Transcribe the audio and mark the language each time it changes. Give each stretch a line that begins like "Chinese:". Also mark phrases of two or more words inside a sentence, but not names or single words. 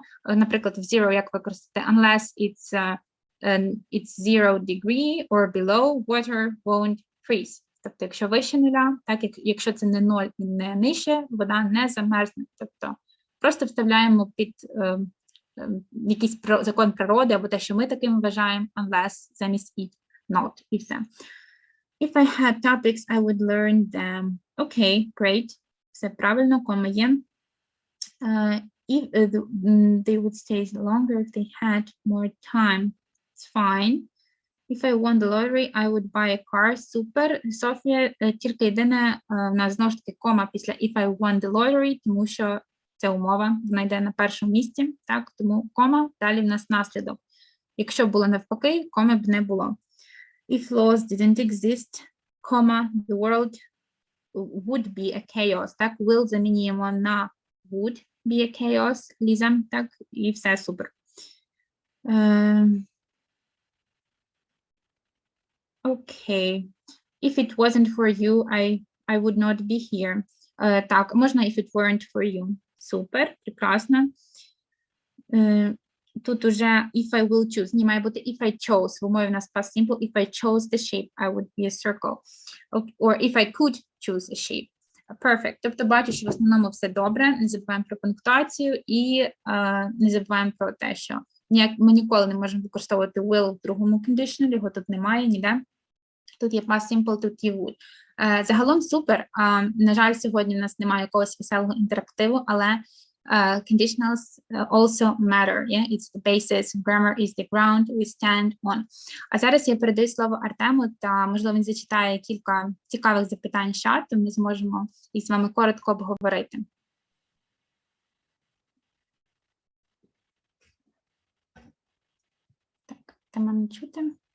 Ukrainian: Наприклад, в
English: zero
Ukrainian: як використати
English: unless it's 0 degree or below, water won't freeze.
Ukrainian: Тобто, якщо вище нуля, так, якщо це не 0 і не нижче, вода не замерзне. Тобто, просто вставляємо під якийсь закон природи, або те, що ми таким вважаємо, unless замість
English: it, not,
Ukrainian: і все.
English: If I had topics, I would learn them. Okay, great.
Ukrainian: Все правильно, кома є.
English: If they would stay longer if they had more time. It's fine. If I won the lottery, I would buy a car.
Ukrainian: Супер. Софія, тільки єдине, в нас знову ж таки кома після
English: if I won the lottery,
Ukrainian: тому що це умова, вона йде на першому місці, так, тому кома, далі в нас наслідок. Якщо було навпаки, коми б не було.
English: If laws didn't exist, comma, the world would be a chaos,
Ukrainian: так, will замінюємо на
English: would be a chaos,
Ukrainian: Ліза, так, і все супер.
English: Okay. If it wasn't for you, I would not be here.
Ukrainian: Так, можна
English: if it weren't for you.
Ukrainian: Супер, прекрасно. Тут уже
English: if I will choose.
Ukrainian: Ні, має бути
English: if I chose.
Ukrainian: В умові в нас
English: past simple. If I chose the shape, I would be a circle. Or if I could choose a shape. Perfect.
Ukrainian: Тобто бачу, що в основному все добре. Не забуваємо про пунктуацію і не забуваємо про те, що ми ніколи не можемо використовувати will в другому conditional, його тут немає ніде. Тут є
English: past simple,
Ukrainian: тут є would. Загалом супер. На жаль, сьогодні в нас немає якогось веселого інтерактиву, але
English: conditionals also matter. Yeah? It's the basis, grammar is the ground we stand on.
Ukrainian: А зараз я передаю слово Артему, та, можливо, він зачитає кілька цікавих запитань з чату, ми зможемо їх з вами коротко обговорити. Так, Тема не чути.